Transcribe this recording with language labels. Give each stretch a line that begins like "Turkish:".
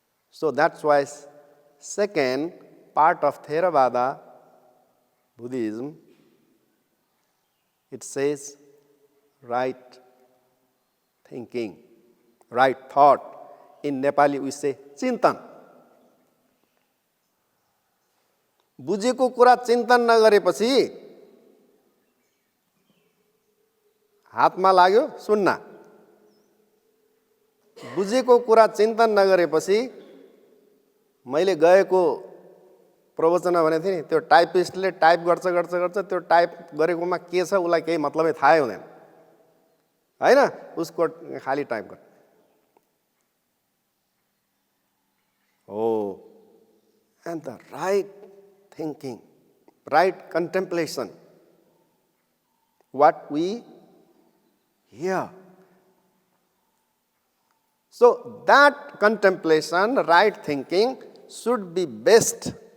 English: So that's why second part of Theravada Buddhism, it says right thinking, right thought. In Nepali we say चिन्तन.
Nepali: बुझेको कुरा चिन्तन नगरेपछि हातमा लाग्यो सुन्न. बुझेको कुरा चिन्तन नगरेपछि मैले गएको प्रवचन भनेको थिएँ नि, त्यो टाइपिस्टले टाइप गर्छ त्यो टाइप गरेकोमा के छ उसलाई केही मतलबै थाहै हुँदैन हैन, उसको खाली टाइप गर्छ.
English: Oh, and the right thinking, right contemplation, what we hear. So that contemplation, right thinking, should be best.